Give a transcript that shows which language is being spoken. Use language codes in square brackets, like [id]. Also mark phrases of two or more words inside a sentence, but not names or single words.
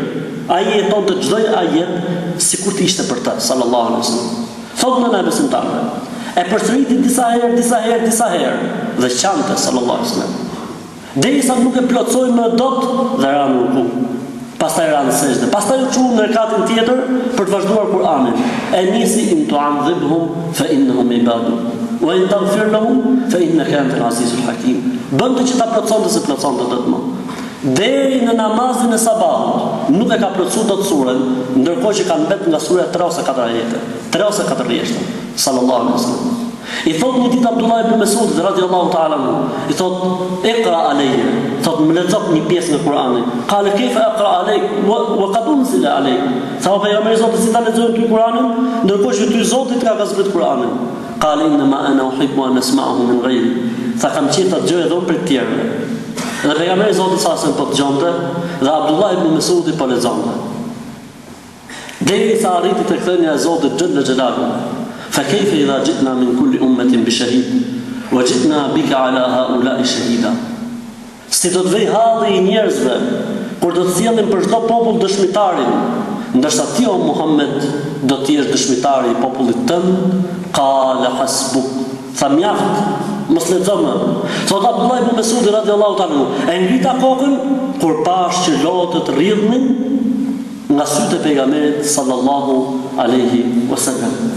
[sq] Ai jetonte çdo ajet sikur të ishte për të [ar] صلى الله عليه وسلم. [sq] Thotë në besimtarëve. E përsëriti disa herë dhe qante [ar] صلى الله عليه وسلم. [sq] Derisa nuk e plotsoi më dot dhe ra në ruku. Pastaj ra në sejdë. Pastaj u çu në rekatin tjetër për të vazhduar Kur'anin. E nisi [ar] إن تعذبهم فإنهم عباد. وإن تغفر لهم فإنك أنت العزيز الحكيم. [sq] Bënte që ta plotsonte se plotsonte dot më. Deri në namazin e sabahut nuk e ka plotsuar dot surën, ndërkohë që ka mbet nga sura 3 ose 4 ajete. 3 ose 4 rreshta. [ar] صلى الله عليه وسلم. [sq] I thot një ditë Abdullah ibn Mesud [ar] رضي الله تعالى عنه, [sq] i thot [ar] اقرأ علي, [sq] thot më lexo një pjesë në Kur'anin. [ar] قال كيف أقرأ عليك وقد أنزل عليك. [sq] Sa o pejgamberi Zotit si ta lexoj ty Kur'anin, ndërkohë që ty Zoti ka zbrit Kur'anin. [ar] قال إنما أنا أحب أن أسمعه من غيري. [sq] Sa kam qenë ta dëgjoj edhe për të tjerë. Dhe pejgamberi Zotit sa po dëgjonte dhe Abdullah ibn Mesudi po lexonte. Derisa arriti tek thënia e Zotit [ar] جل جلاله. فكيف إذا جئنا من كل أمة بشهيد وجئنا بك على هؤلاء شهيدا. [sq] Si do të vej halli I njerëzve kur do të sjellin për çdo popull dëshmitarin, ndërsa ti o Muhammed do të jesh dëshmitari I popullit tënd. [ar] قال حسبك. [sq] Tha mjaft, mos lexo më. Thot Abdullah ibn Mesudi [ar] رضي الله تعالى, [sq] e ngrita kokën kur pash që lotët rridhnin nga sytë e pejgamberit [ar] صلى الله عليه وسلم.